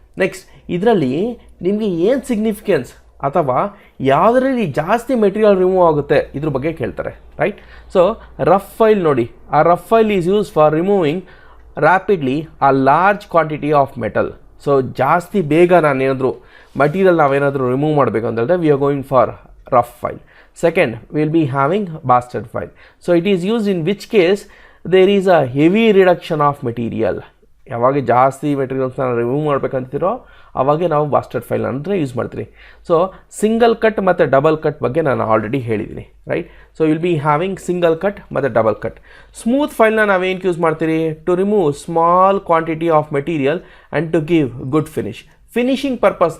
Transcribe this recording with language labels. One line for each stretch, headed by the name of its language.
Kannada: Next, ಇದರಲ್ಲಿ ನಿಮಗೆ ಏನು ಸಿಗ್ನಿಫಿಕೆನ್ಸ್ ಅಥವಾ ಯಾವುದರಲ್ಲಿ ಜಾಸ್ತಿ ಮೆಟೀರಿಯಲ್ ರಿಮೂವ್ ಆಗುತ್ತೆ ಇದ್ರ ಬಗ್ಗೆ ಕೇಳ್ತಾರೆ, ರೈಟ್.
English: so rough file
Kannada: ನೋಡಿ, ಆ
English: Rough file is use for removing rapidly a large quantity of metal.
Kannada: So ಜಾಸ್ತಿ ಬೇಗ ನಾವೇನಾದರೂ ನಾವೇನಾದರೂ ರಿಮೂವ್ ಮಾಡಬೇಕು ಅಂತ ಹೇಳಿದ್ರೆ
English: We are going for rough file. Second, we will be having bastard file. So it is used in which case there is a heavy reduction of material.
Kannada: ಯಾವಾಗ ಜಾಸ್ತಿ ಮೆಟೀರಿಯಲ್ಸ್ನ remove ಮಾಡಬೇಕಂತಿರೋ ಅವಾಗೆ ನಾವು ಬಾಸ್ಟರ್ಡ್ ಫೈಲ್ ಅಂದರೆ use ಮಾಡ್ತೀವಿ. So single cut ಮತ್ತು double cut ಬಗ್ಗೆ ನಾನು already ಹೇಳಿದ್ದೀನಿ, right.
English: So will be having single cut ಮತ್ತು double cut.
Kannada: ಸ್ಮೂತ್ ಫೈಲ್ನ ನಾವೇನು ಯೂಸ್ ಮಾಡ್ತೀರಿ,
English: To remove small quantity of material and to give good finishing purpose.